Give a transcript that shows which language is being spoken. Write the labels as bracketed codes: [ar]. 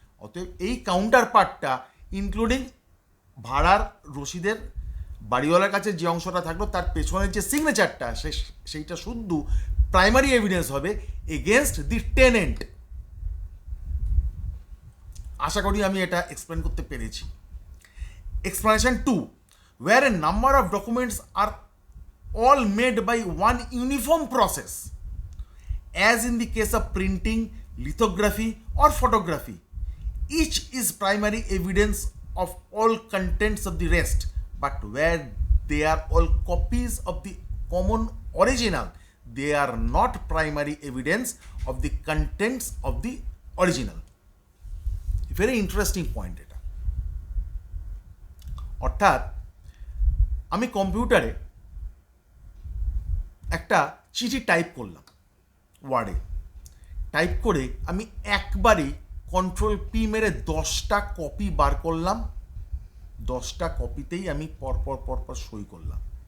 [bn] অতএব এই কাউন্টার পার্টটা ইনক্লুডিং ভাড়ার রসিদের বাড়িওয়ালার কাছে যে অংশটা থাকলো তার পেছনের যে সিগনেচারটা, সেইটা শুদ্ধ প্রাইমারি এভিডেন্স হবে [en] Against the tenant. [bn] আশা করি আমি এটা এক্সপ্লেন করতে পেরেছি। [en] Explanation 2, where a number of documents are all made by one uniform process, as in the case of printing, lithography or photography. Each is primary evidence of all contents of the rest, but where they are all copies of the common original, they are not primary evidence of the contents of the original. Very interesting point এটা। [bn] অর্থাৎ আমি কম্পিউটারে একটা চিঠি type করলাম, ওয়ার্ডে type করে আমি একবারই কন্ট্রোল পি মেরে 10টা কপি বার করলাম, 10টা কপিতেই আমি পরপর সই করলাম।